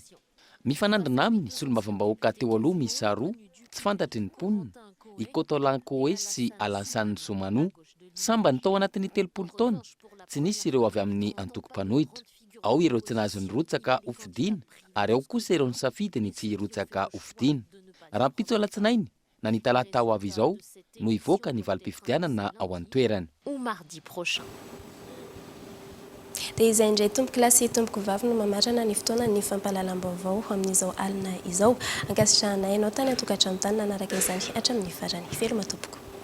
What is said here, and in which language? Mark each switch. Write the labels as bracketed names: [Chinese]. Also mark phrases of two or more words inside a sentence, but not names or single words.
[Malagasy] Mifanandrina aminy solombavambahoaka teo aloha miisa roa, tsy fantatry ny mponina, i Cotolan Koe sy Alassane Soumanou, samba ny tao anatin'ny 30 taona, tsy nisy ireo avy amin'ny antoko mpanohitra. ao ireo tsy nazy ny rotsaka hofidiana ary ao kosa ireo ny safidiny tsy rotsaka hofidiana raha mpitso alatsinainy na ny talata ho avy izao no ivoaka ny valim-pifidianana ao an-toerany [French] ou mardi prochain. [Malagasy] dia izay indray tomboky lasy tomboky vavy no mamarana ny fotoana ny fampahalalam-baovao amin'izao alina izao ankasitrahanay ianao tany atokantrano tany nanaraka izany hatramin'ny farany veloma tompoko.